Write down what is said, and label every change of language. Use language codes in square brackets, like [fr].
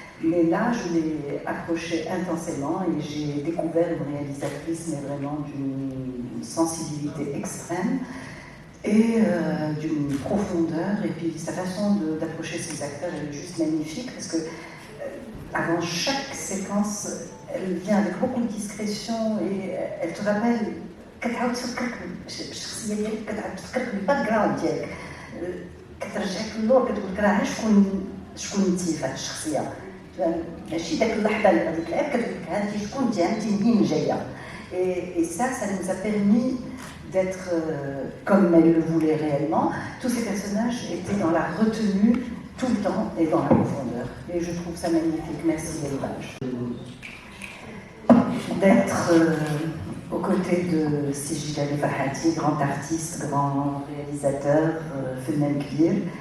[fr] Mais là, je l'ai approchée intensément et j'ai découvert une réalisatrice, mais vraiment d'une sensibilité extrême et d'une profondeur. Et puis sa façon d'approcher ses acteurs, elle est juste magnifique, parce que avant chaque séquence, elle vient avec beaucoup de discrétion et elle te rappelle. [ar] كتعاود تفكرك بالشخصيه ديالك، كتعاود تفكرك بالباك جراوند ديالك، كترجعك للور، كتقول لك راه شكون انت في هذه الشخصيه، ماشي داك اللحظه اللي هذيك العيب، كتقول لك هانتي شكون انت، هانتي منين جايه. [fr] Et ça nous a permis d'être comme elle le voulait réellement. Tous ces personnages étaient dans la retenue tout le temps et dans la profondeur. Et je trouve ça magnifique. Merci l'élevage. D'être aux côtés de Sejid Ali Farhati, grand artiste, grand réalisateur, Fennel Kbir.